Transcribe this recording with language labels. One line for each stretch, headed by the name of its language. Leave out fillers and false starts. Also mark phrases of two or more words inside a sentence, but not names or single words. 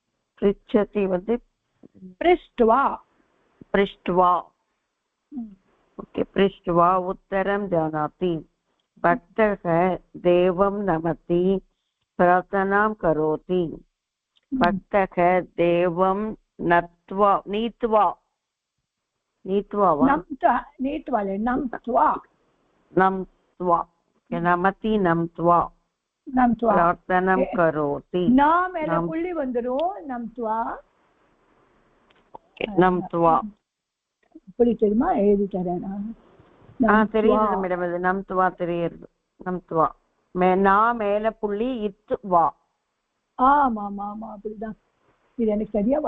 Sanskrit: पृच्छति वंदे पृष्ट्वा ओके पृष्ट्वा उत्तरं जानाति भक्तः देवं नमति प्रार्थनां करोति भक्तः देवं नीत्वा वा नम्त्वा नमति नम्त्वा प्रार्थनां करोति
Tamil: புள்ளி வந்துரும் नम्त्वा புள்ளி தெரியுமா எழுதி தரேன் தெரியுது மேடம் இது நம்த்வா தெரியுது நம்த்வா நான் மேல புள்ளி இத்வா ஆமா ஆமா ஆமா அப்படிதான் இது எனக்கு சரியா வர